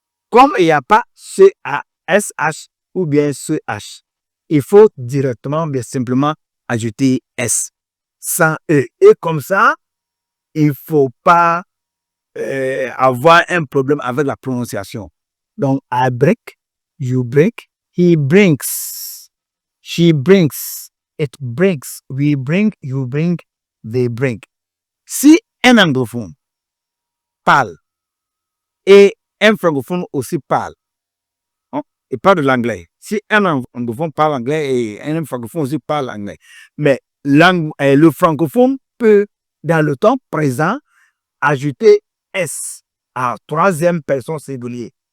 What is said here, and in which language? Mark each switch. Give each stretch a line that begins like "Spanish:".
French: Comme il n'y a pas CASH ou bien CH, il faut directement, bien simplement, ajouter S sans E. Et comme ça, il ne faut pas avoir un problème avec la prononciation.
English: Donc, I break, you break, he brings, she brings, it brings, we bring, you bring, they bring.
French: Si un anglophone parle et un francophone aussi parle, il parle de l'anglais. Si un anglophone parle anglais et un francophone aussi parle anglais, mais le francophone peut, dans le temps présent, ajouter S à troisième personne singulier.